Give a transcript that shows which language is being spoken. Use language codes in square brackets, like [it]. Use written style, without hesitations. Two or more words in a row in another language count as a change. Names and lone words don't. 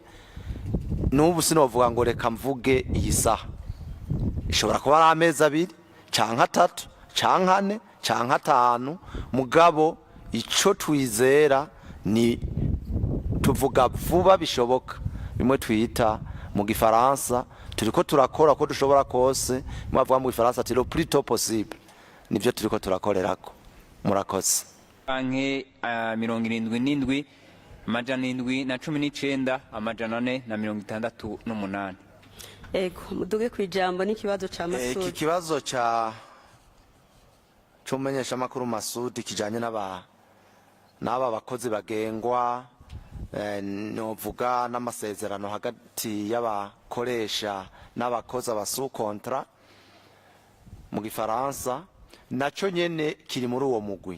[rn] N'ubu sinovuga ngo reka mvuge iyi saha, ishobora kuba ari amezi 2 canke 3 canke 4 canke 5, mugabo ico twizera ni tuvuga vuba bishoboka, bimwe twita mu gifaransa turiko turakora ko dushobora kose, mwavuga mu gifaransa ati [fr] le plus tôt possible, [rn] nivyo turiko turakorerako. Murakoze. Anke 77 amajana 719 amajana 468. Ego, muduge kwijambo n'ikibazo ca Masudi. Iki kibazo ca cumenyesha makuru Masudi kijanye n'aba bakozi bagengwa novuga n'amasezerano hagati y'abakoresha n'abakozi abasu kontra mu gifaransa naco nyene kiri muri uwo mugwi.